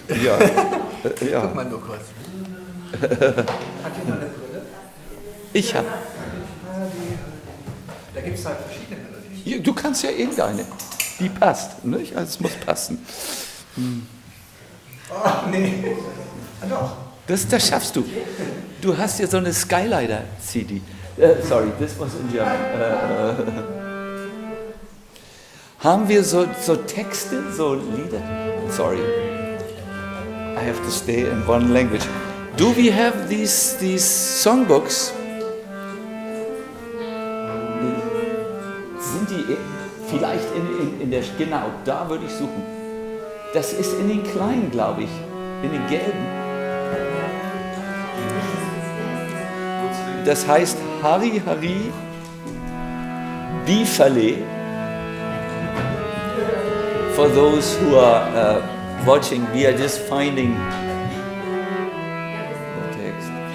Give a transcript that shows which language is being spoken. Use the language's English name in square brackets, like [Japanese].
[German] Ja. Ja. Guck mal nur kurz. Hat jemand eine Brille? Ich habe. Da gibt es halt verschiedene Melodien. Du kannst ja irgendeine. Die passt, nicht? Also es muss passen. Oh, nee. Doch. Das schaffst du. Du hast ja so eine Skylighter-CD. [English] Sorry, this was in German. [German] Haben wir so Texte, so Lieder? [English] Sorry. I have to stay in one language. Do we have these songbooks? [German] Sind die vielleicht in der... Genau, da würde ich suchen. Das ist in den kleinen, glaube ich. In den gelben. Das heißt Hari Hari Bifale. [English] For those who are watching, we are just finding the text.